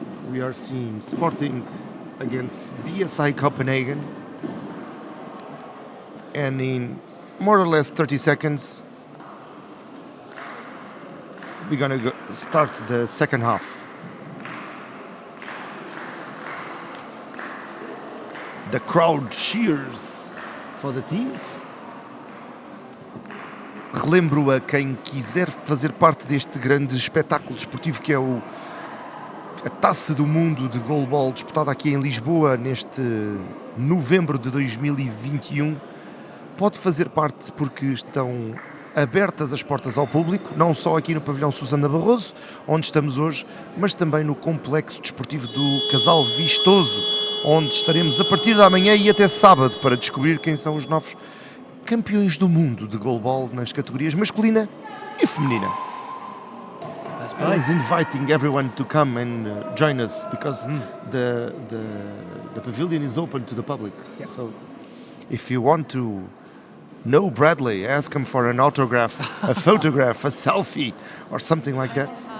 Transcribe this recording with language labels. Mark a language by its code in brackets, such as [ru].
[en] We are seeing Sporting against BSI Copenhagen, and in more or less 30 seconds we're gonna start the second half. The crowd cheers for the teams. [pt] Relembro a quem quiser fazer parte deste grande espetáculo desportivo que é a Taça do Mundo de GoalBall, disputada aqui em Lisboa neste novembro de 2021, pode fazer parte porque estão abertas as portas ao público, não só aqui no pavilhão Susana Barroso, onde estamos hoje, mas também no complexo desportivo do Casal Vistoso, onde estaremos a partir da manhã e até sábado para descobrir quem são os novos campeões do mundo de GoalBall nas categorias masculina e feminina. [en] I was inviting everyone to come and join us because the pavilion is open to the public. Yep. So if you want to know Bradley, ask him for an autograph, a photograph, a selfie, or something like that.